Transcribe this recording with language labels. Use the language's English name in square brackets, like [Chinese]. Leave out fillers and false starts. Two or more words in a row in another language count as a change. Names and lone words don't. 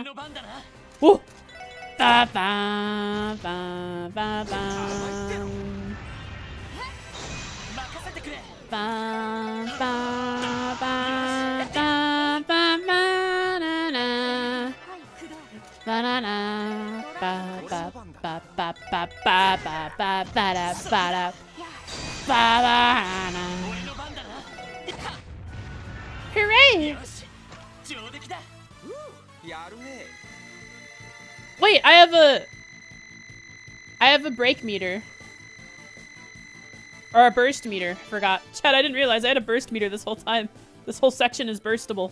[English] Woo! Ba ba ba ba ba. Ba ba ba ba ba ba na na. Ba na na. Ba ba ba ba ba ba ba ba ba da ba da. Ba ba na. Hooray! Wait, I have a break meter. Or a burst meter. Forgot. Chad, I didn't realize I had a burst meter this whole time. This whole section is burstable.